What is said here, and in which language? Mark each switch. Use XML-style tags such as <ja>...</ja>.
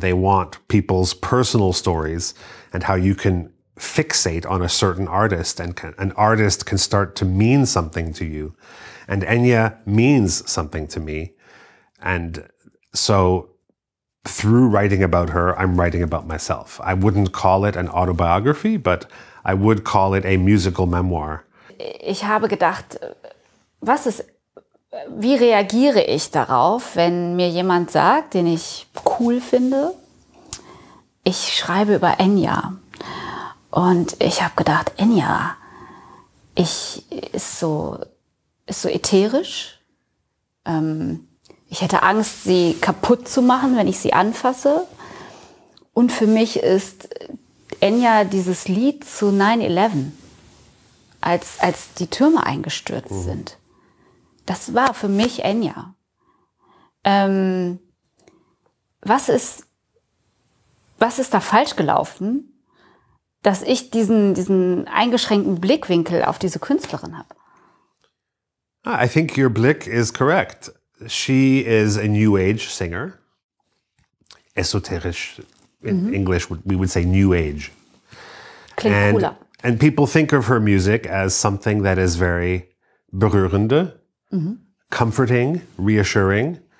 <en>They want people's personal stories and how you can fixate on a certain artist, and an artist can start to mean something to you. And Enya means something to me. And so through writing about her, I'm writing about myself. I wouldn't call it an autobiography, but I would call it a musical memoir.</en> <de>Ich habe gedacht, wie reagiere ich darauf, wenn mir jemand sagt, den ich cool finde, ich schreibe über Enya. Und ich habe gedacht, Enya ist so ätherisch. Ich hätte Angst, sie kaputt zu machen, wenn ich sie anfasse. Und für mich ist Enya dieses Lied zu 9/11, als die Türme eingestürzt sind. Das war für mich Enya. Was ist da falsch gelaufen, dass ich diesen eingeschränkten Blickwinkel auf diese Künstlerin habe?</de> <en>I think your blick is correct. She is a New Age singer. Esoterisch, in English, we would say New Age.</en> <de>Klingt cooler.</de> <en>And people think of her music as something that is very berührende, comforting, reassuring.</en>